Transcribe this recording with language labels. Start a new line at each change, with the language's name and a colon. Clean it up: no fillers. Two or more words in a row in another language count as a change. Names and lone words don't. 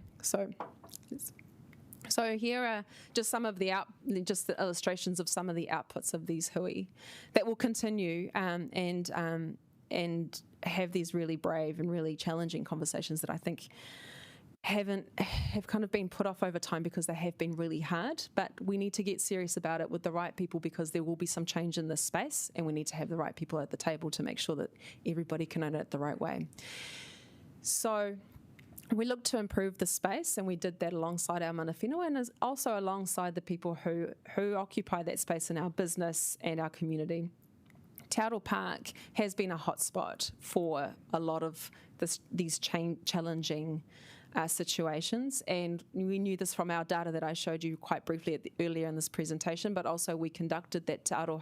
English: So here are just some of the illustrations of some of the outputs of these hui that will continue and have these really brave and really challenging conversations that I think have kind of been put off over time because they have been really hard, but we need to get serious about it with the right people, because there will be some change in this space, and we need to have the right people at the table to make sure that everybody can own it the right way. So we looked to improve the space, and we did that alongside our
Māori: mana whenua,
English: and also alongside the people who occupy that space in our business and our community. Te Aro Park has been a hotspot for a lot of these challenging situations, and we knew this from our data that I showed you quite briefly earlier in this presentation, but also we conducted that Te